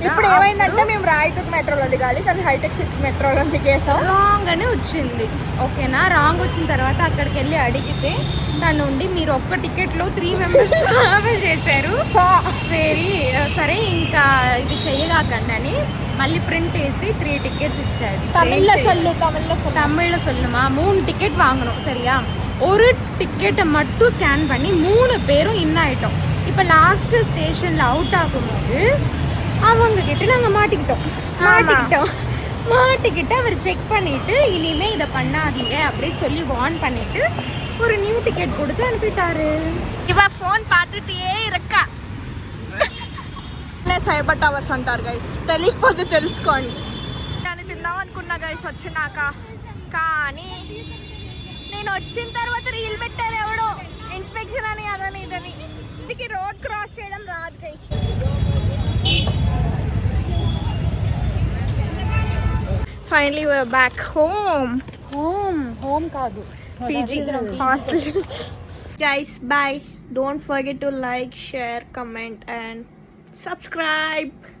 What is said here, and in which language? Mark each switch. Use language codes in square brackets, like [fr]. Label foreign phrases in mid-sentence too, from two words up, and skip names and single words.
[te] ఇప్పుడు ఏమైందంటే మేము రాయచూర్ మెట్రోలో దిగాలి కానీ హైటెక్ సిటీ మెట్రోలో దిగేసాం. రాంగ్ అని వచ్చింది. ఓకేనా, రాంగ్ వచ్చిన తర్వాత అక్కడికి వెళ్ళి అడిగితే దాని నుండి మీరు ఒక్క టికెట్లో 3 [en] members travel [te] చేశారు, సరే ఇంకా ఇది చెయ్యగాకండి అని మళ్ళీ ప్రింట్ వేసి 3 టికెట్స్ ఇచ్చాడు. [ta] தமிழ்ல சொல்லுமா 3 டிக்கெட் வாங்கணும் சரியா. ஒரு டிக்கெட்டை மட்டும் ஸ்கேன் பண்ணி 3 பேரும் இன் ஆயிட்டோம். இப்போ லாஸ்ட் ஸ்டேஷனில் அவுட் ஆகும்போது அவங்க கிட்ட நாங்கள் மாட்டிக்கிட்டு அவர் செக் பண்ணிட்டு இனிமே இதை பண்ணாதீங்க அப்படி சொல்லி வார்ன் பண்ணிட்டு ஒரு [en] new ticket [ta] கொடுத்து அனுப்பிட்டாரு. [te] ఇవ ఫోన్ పాతితే రక్క సైబర్ టవర్స్ అంటారు గైస్, తెలియకపోతే తెలుసుకోండి. నేను తిందాం అనుకున్నా గైస్ వచ్చినాక, కానీ నేను వచ్చిన తర్వాత రీల్ పెట్టారు ఎవడో ఇన్స్పెక్షన్ అని అదని ఇదని. ఇది [en] road cross [te] చేయడం రాదు గైస్. [en] finally we're back [te] హోమ్ కాదు [en] PG hostel. Guys, bye. Don't forget to like, share, comment and subscribe.